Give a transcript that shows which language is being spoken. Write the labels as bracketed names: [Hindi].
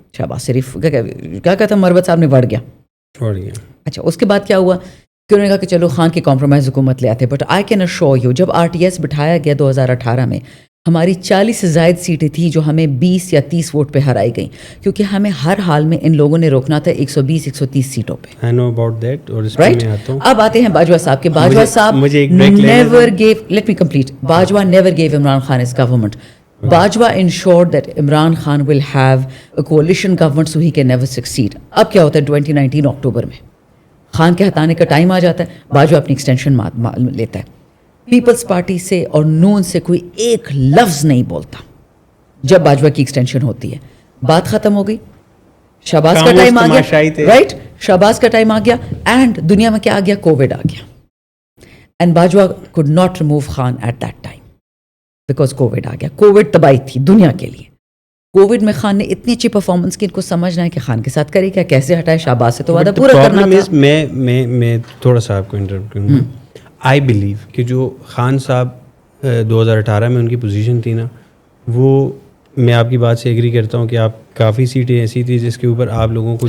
[Urdu] شہباز شریف کیا کہتا, مروت صاحب نے بڑھ گیا. اچھا, اس کے بعد کیا ہوا کہ انہوں نے کہا کہ چلو خان کی کمپرومائز حکومت لے آتے. [English] but I can assure you, [Urdu] جب RTS بٹھایا گیا 2018 میں, ہماری 40 سے زائد سیٹیں تھیں جو ہمیں 20 یا 30 ووٹ پہ ہرائی گئیں, کیونکہ ہمیں ہر حال میں ان لوگوں نے روکنا تھا 120-130 سیٹوں پہ. [English] right, [Urdu] اب آتے ہیں باجوہ صاحب کے. [English] باجوہ صاحب never give, let me complete, Bajwa never give Imran Khan his government. Bajwa ensured that Imran Khan will have a coalition government so he can never succeed. [Urdu] اب کیا ہوتا ہے 2019 اکتوبر میں, خان کے ہٹانے کا ٹائم آ جاتا ہے, باجوہ اپنی ایکسٹینشن لیتا ہے. پیپلز پارٹی سے اور نون سے کوئی ایک لفظ نہیں بولتا جب باجوہ کی ایکسٹینشن ہوتی ہے. بات ختم ہو گئی, شہباز کا ٹائم آ گیا, رائٹ, شہباز کا ٹائم آ گیا, اینڈ دنیا میں کیا آ گیا, کووڈ آ گیا. And Bajwa could not remove Khan at that time because Covid آ گیا. کووڈ تباہی تھی دنیا کے لیے. کووڈ میں خان نے اتنی اچھی پرفارمنس کی, ان کو سمجھنا ہے کہ خان کے ساتھ کرے کیا, کیسے ہٹائے. شہباز سے تو وعدہ پورا کرنا تھا. میں تھوڑا سا آپ کو انٹرپٹ کروں گا. [English] I believe [Urdu] کہ جو خان صاحب 2018 میں ان کی پوزیشن تھی نا, وہ میں آپ کی بات سے ایگری کرتا ہوں کہ آپ کافی سیٹیں ایسی تھی جس کے اوپر آپ لوگوں کو